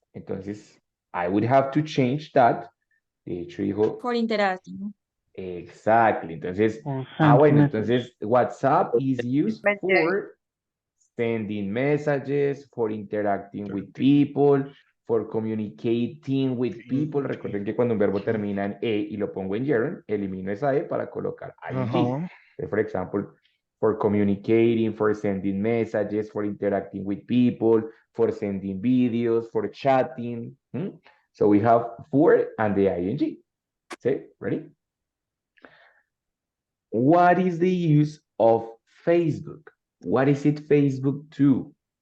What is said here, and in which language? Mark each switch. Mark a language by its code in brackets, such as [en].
[es] Entonces, [en] I would have to change that. [es] De hecho, dijo, [en] For interacting. exactly. [es] Entonces, [en] Or send [es] bueno, [en] message. [es] entonces [en] WhatsApp is used Me- for sending messages, for interacting with people, for communicating with people. [es] Recuerden que cuando un verbo termina en E y lo pongo en gerund, elimino esa E para colocar ing. Ajá. [en] For example, for communicating, for sending messages, for interacting with people, for sending videos, for chatting. So we have for and the ing. Okay, ready? What is the use of Facebook? What is it Facebook to?